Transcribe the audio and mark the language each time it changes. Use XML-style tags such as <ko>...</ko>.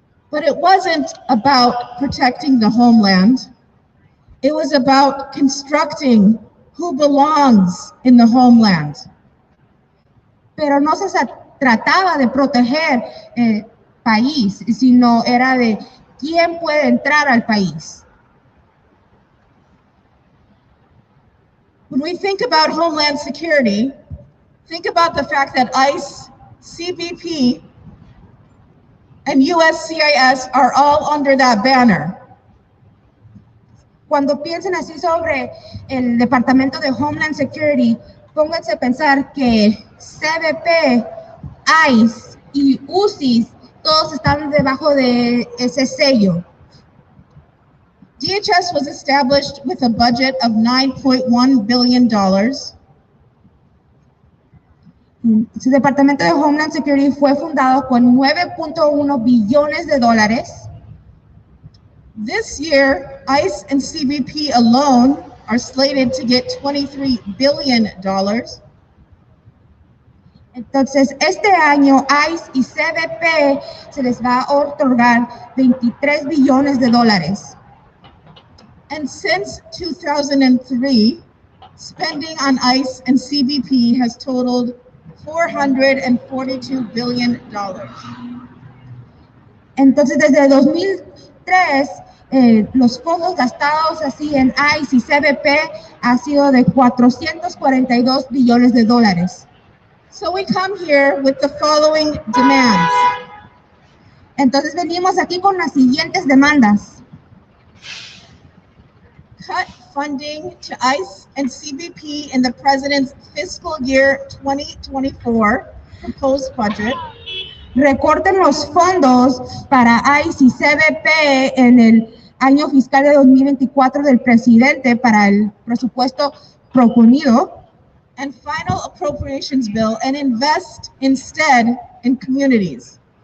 <en>But it wasn't about protecting the homeland. It was about constructing who belongs in the homeland.</en> <es>Pero no se trataba de proteger país, sino era de quién puede entrar al país.</es> <en>When we think about Homeland Security, think about the fact that ICE, CBP, and USCIS are all under that banner.</en> <es>Cuando piensen así sobre el Departamento de Homeland Security, pónganse a pensar que CBP, ICE y UCIS todos están debajo de ese sello.</es> <en>DHS was established with a budget of $9.1 billion.</en> <es>Su Departamento de Homeland Security fue fundado con $9.1 billones.</es> <en>This year, ICE and CBP alone are slated to get $23 billion.</en> <es>Entonces, este año ICE y CBP se les va a otorgar $23 billones.</es> <en>And since 2003, spending on ICE and CBP has totaled $442 billion.</en> <es>Entonces, desde 2003, los fondos gastados así en ICE y CBP ha sido de 442 billones de dólares.</es> <en>So we come here with the following demands.</en> <es>Entonces venimos aquí con las siguientes demandas.</es> <en>Cut funding to ICE and CBP in the President's Fiscal Year 2024 proposed budget.</en> <es>Recorten los fondos para ICE y CBP en el año fiscal de 2024 del presidente para el presupuesto proponido.</es> <en>And final appropriations bill and invest instead in communities.</en>